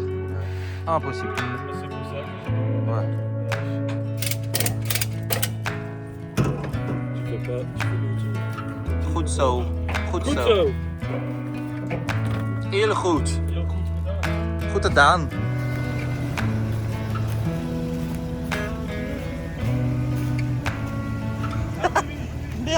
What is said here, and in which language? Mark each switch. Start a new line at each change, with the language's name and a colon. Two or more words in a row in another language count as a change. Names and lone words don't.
French: Impossible. C'est pour ça que Ouais. tu fais pas. Tu fais
Dutch: Goed zo. Goed Goed zo. zo. Heel goed. Heel goed gedaan. Goed gedaan.
French: Merde.